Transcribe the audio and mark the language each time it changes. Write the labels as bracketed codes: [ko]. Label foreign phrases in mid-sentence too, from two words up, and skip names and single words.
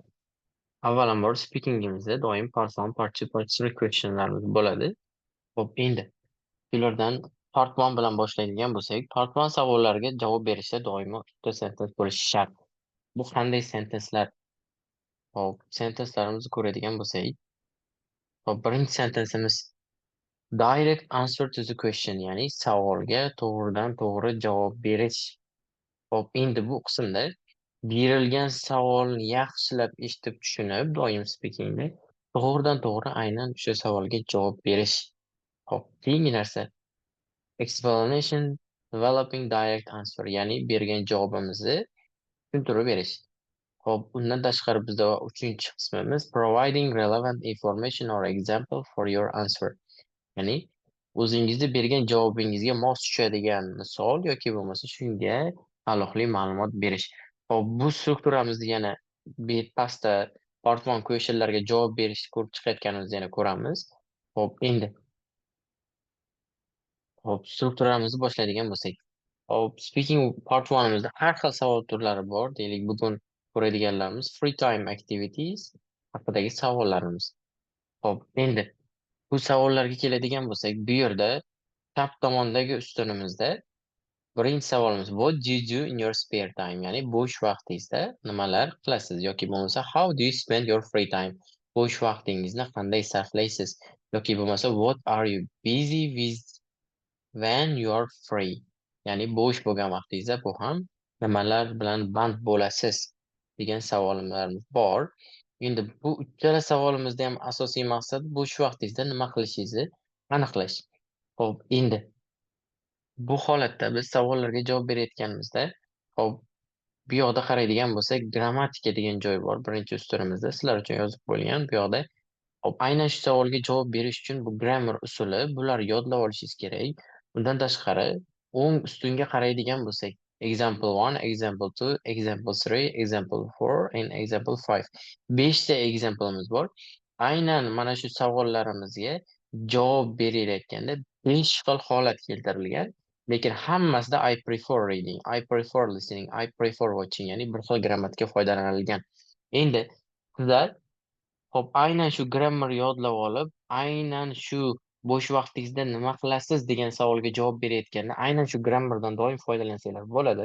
[uz] Avvalambor speakingimizda doim part 1, part 2, part 3 questionlarimiz bo'ladi. Ho'p, endi shulardan part 1 bilan boshlaydigan bo'lsak, part 1 savollariga javob berishda doimo 3 ta sentens bo'lishi shart. Bu qanday sentenslar? Hop, sentenslarimizni ko'radigan bo'lsak, hop, birinchi sentensimiz [en] direct answer to the question, [uz] ya'ni savolga to'g'ridan to'g'ri javob berish. Hop, endi bu qismda berilgan savolni yaxshilab eshitib tushunib, doim speakingda to'g'ridan to'g'ri aynan o'sha savolga javob berish. Hop, keyingi narsa [en] explanation developing direct answer, [uz] ya'ni bergan javobimizni tushuntirib berish. Hop, undan tashqari bizda uchinchi qismimiz [en] providing relevant information or example for your answer. [uz] Ya'ni o'zingizni bergan javobingizga mos tushadigan misol yoki bo'lmasa shunga taalluqli ma'lumot berish. Hop, bu strukturamizni yana pastda part 1 questionlarga javob berishni ko'rib chiqayotganimizni yana ko'ramiz. Hop, endi hop, strukturamizni boshlaydigan bo'lsak. Hop, speaking part 1imizda har xil savol turlari bor. Deylik, bugun ko'radiganlarimiz [en] free time activities [uz] haqidagi savollarimiz. Hop, endi bu savollarga keladigan bo'lsak, bu yerda chap tomondagi ustunimizda birinchi savolimiz [en] what do you do in your spare time? [uz] Ya'ni bo'sh vaqtingizda nimalar qilasiz yoki bo'lmasa [en] how do you spend your free time? [uz] Bo'sh vaqtingizni qanday sarflaysiz? Yoki bo'lmasa [en] what are you busy with when you are free? [uz] Ya'ni bo'sh bo'lgan vaqtingizda bu ham nimalar bilan band bo'lasiz degan savollarimiz bor. Endi bu uchala savolimizda ham asosiy maqsad bo'sh vaqtingizda nima qilishingizni aniqlash. Xo'p, endi bu holatda biz savollarga javob berayotganimizda, hop, bu yoqda qaraydigan bo'lsak, grammatika degan joy bor birinchi ustunimizda. Sizlar uchun yozib qo'yilgan. Bu yoqda hop, aynan shu savolga javob berish uchun bu grammar usuli, bularni yodlab olishingiz kerak. Undan tashqari, o'ng ustunga qaraydigan bo'lsak, [en] example 1, example 2, example 3, example 4 and example 5. [uz] 5 ta example'imiz bor. Aynan mana shu savollarimizga javob berilayotganda 5 xil holat keltirilgan. Lekin hammasida [en] I prefer reading, I prefer listening, I prefer watching, [uz] ya'ni bir xil grammatika foydalanilgan. Endi sizlar hop, aynan shu grammar yodlab olib, aynan shu bo'sh vaqtingizda nima qilasiz degan savolga javob berayotganda aynan shu grammardan doim foydalansanglar bo'ladi.